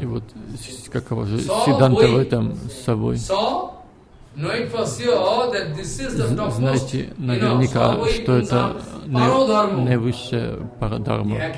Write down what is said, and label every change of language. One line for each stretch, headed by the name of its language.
Russian: И вот какова же Сидданта в этом с собой.
English: So, knowing for sure that this is the topmost,
Russian: знаете, наверняка, что это наивысшая парадхарма.